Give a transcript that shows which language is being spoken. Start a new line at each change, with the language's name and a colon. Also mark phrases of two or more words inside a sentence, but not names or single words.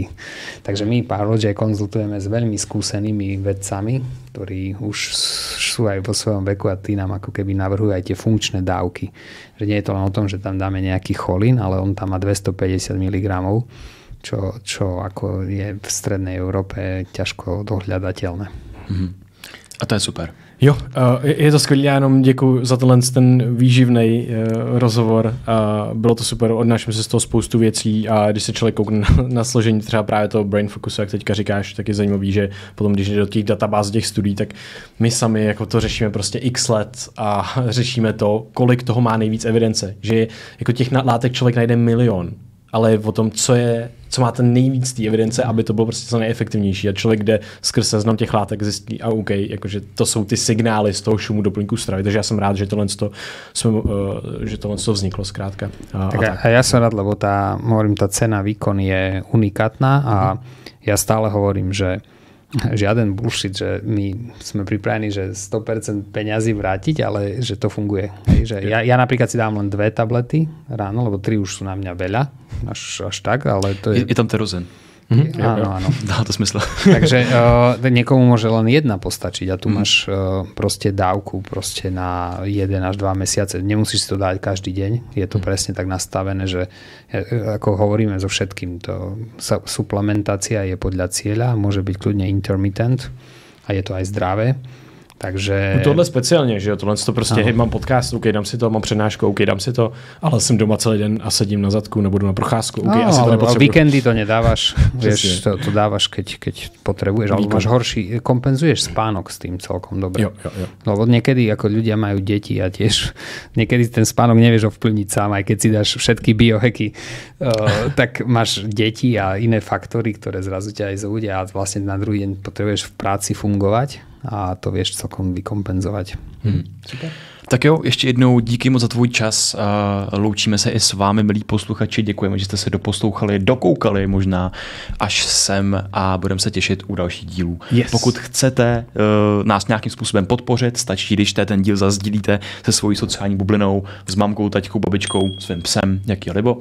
Slovak: Takže my PowerLogy konzultujeme s veľmi skúsenými vedcami, ktorí už sú aj vo svojom veku a tí nám ako keby navrhujú aj tie funkčné dávky. Že nie je to len o tom, že tam dáme nejaký cholín, ale on tam má 250 mg, čo ako je v strednej Európe ťažko dohľadateľné. A to je super.
Czech: Jo, je to skvělé, já jenom děkuji za ten výživný rozhovor. Bylo to super, odnáším se z toho spoustu věcí a když se člověk koukne na složení třeba právě toho Brain Focusu, jak teďka říkáš, tak je zajímavý, že potom, když jde do těch databáz, těch studií, tak my sami jako to řešíme prostě x let a řešíme to, kolik toho má nejvíc evidence. Že jako těch látek člověk najde milion, ale je o tom, co má ten nejvíc té evidence, aby to bylo prostě co nejefektivnější. A člověk jde skrz seznam těch látek zjistí, a OK, jakože to jsou ty signály z toho šumu doplňku stravy. Takže já jsem rád, že tohle vzniklo zkrátka.
Slovak: A ja som rád, lebo tá cena výkon je unikátna a ja stále hovorím, že žiaden bullshit, že my sme pripravení, že 100% peňazí vrátiť, ale že to funguje. Hej, že ja napríklad si dám len 2 tablety ráno, lebo 3 už sú na mňa veľa, až tak, ale to je... Je tam terozen. Áno.
Czech: Dá to smysl.
Slovak: Takže niekomu môže len jedna postačiť a tu máš proste dávku proste na 1 až 2 mesiace. Nemusíš si to dať každý deň. Je to presne tak nastavené, že ako hovoríme so všetkým, to suplementácia je podľa cieľa, môže byť kľudne intermittent a je to aj zdravé. Takže...
Czech: Tohle speciálně, že jo, tohle to prostě, mám podcast, OK, dám si to, mám přednášku, OK, dám si to, ale jsem doma celý den a sedím na zadku, nebudu na procházku, OK, asi to nepotřebuji.
Slovak: Víkendy to nedávaš, vieš, to dávaš, keď potrebuješ, alebo máš horší, kompenzuješ spánok s tým celkom dobre.
Czech: Jo.
Slovak: Lebo niekedy, ako ľudia majú deti a tiež niekedy ten spánok nevieš ovplyvniť sám, aj keď si dáš všetky biohacky, tak máš deti a iné faktory, ktoré zrazu ťa aj zúdia a vlastne na druhý deň potrebuješ v práci fungovať a to vieš celkom vykompenzovať.
Czech: Super. Tak jo, ještě jednou díky moc za tvůj čas. Loučíme se i s vámi, milí posluchači. Děkujeme, že jste se doposlouchali, dokoukali možná až sem a budeme se těšit u dalších dílů. Yes. Pokud chcete nás nějakým způsobem podpořit, stačí, když ten díl zazdílíte se svojí sociální bublinou, s mamkou, taťkou, babičkou, svým psem, jaký libo.